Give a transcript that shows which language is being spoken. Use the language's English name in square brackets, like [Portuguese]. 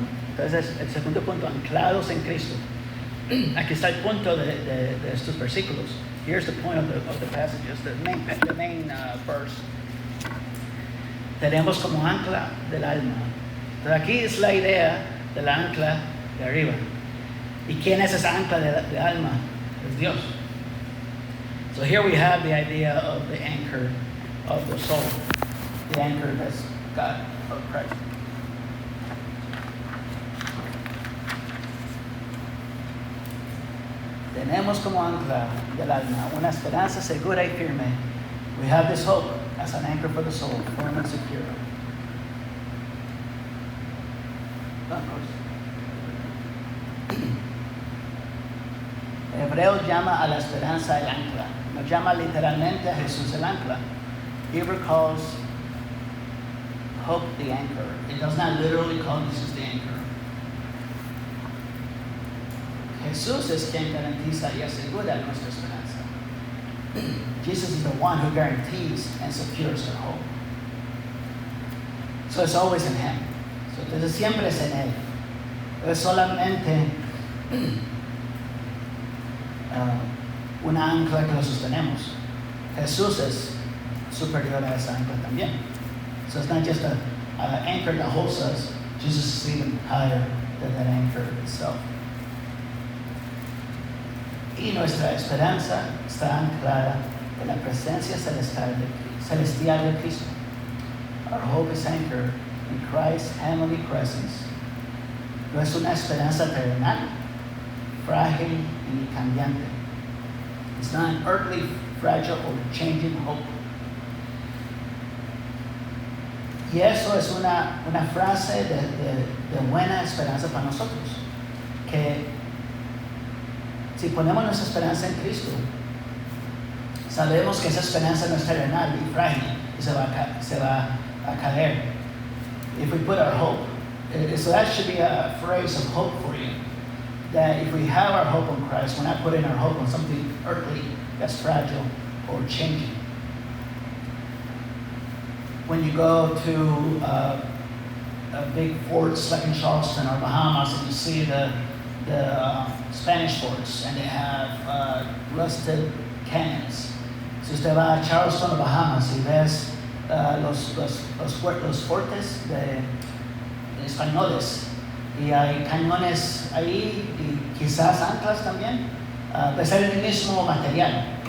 [Spanish] Entonces, el segundo punto, anclados en Cristo. aquí está el punto de estos versículos. [English] Here's the point of the passages, the main verse. [Spanish] Tenemos como ancla del alma. Entonces aquí es la idea de la ancla de arriba. ¿Y quién es esa ancla de alma? Es Dios. [English] So here we have the idea of the anchor of the soul. The anchor that's God of Christ. [Spanish] Tenemos como ancla del alma una esperanza segura y firme. [English] We have this hope as an anchor for the soul, firm and secure. [Spanish] El hebreo llama a la esperanza el ancla. No llama literalmente a Jesús el ancla. [English] Hebrew calls hope the anchor. It does not literally call Jesus the anchor. [Spanish] Jesús es quien garantiza y asegura nuestra esperanza. [English] Jesus is the one who guarantees and secures our hope. So it's always in Him. [Spanish] So entonces siempre es en Él. Es solamente una ancla que lo sostenemos. Jesús es superior a esa ancla también. [English] So it's not just an anchor that holds us. Jesus is even higher than that anchor itself. [Spanish] Y nuestra esperanza está anclada en la presencia celestial de Cristo. [English] Our hope is anchored in Christ's heavenly presence. [Spanish] No es una esperanza terrenal, frágil y cambiante. [English] It's not an earthly, fragile, or changing hope. [Spanish] Y eso es una frase de buena esperanza para nosotros. Que si ponemos nuestra esperanza en Cristo, sabemos que esa esperanza no es terrenal y frágil y se va a caer. [English] If we put our hope, so that should be a phrase of hope for you. That if we have our hope on Christ, we're not putting our hope on something earthly that's fragile or changing. When you go to big forts like in Charleston or Bahamas and you see the Spanish forts and they have rusted cannons. [Spanish] Si usted va a Charleston o Bahamas y ves los fortes de españoles y hay cañones ahí y quizás anclas también, pues es el mismo material.